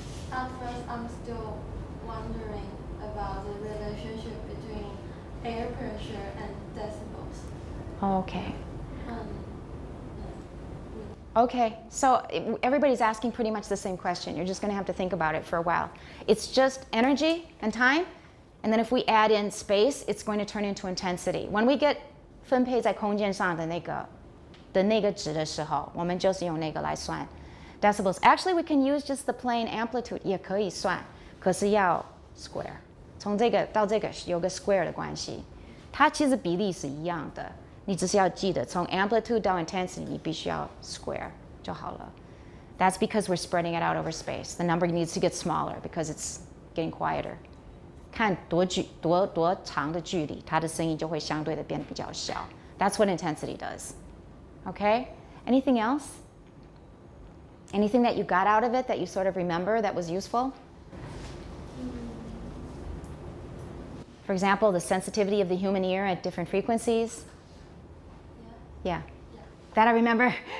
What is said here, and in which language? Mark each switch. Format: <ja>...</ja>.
<en>At first, I'm still wondering about the relationship between air pressure and decibels. Okay. Okay, so everybody's asking pretty much the same question. You're just going to have to think about it for a while. It's just energy and time, and then if we add in space, it's going to turn into intensity. When we get</en> <zh>分配在空间上的那个值的时候，我们就是用那个来算 decibels.</zh> <en>Actually, we can use just the plain amplitude</en> <zh>也可以算，可是要</zh> <en>square.</en> <zh>从这个到这个有个 square 的关系，它其实比例是一样的。你只是要记得，从 amplitude 到 intensity 你必须要 square 就好了。</zh> <en>That's because we're spreading it out over space. The number needs to get smaller because it's getting quieter.</en> <zh>看多长的距离，它的声音就会相对的变得比较小。</zh> <en>That's what intensity does. Okay? Anything else? Anything that you got out of it that you sort of remember that was useful? For example, the sensitivity of the human ear at different frequencies. Yeah. That I remember.</en>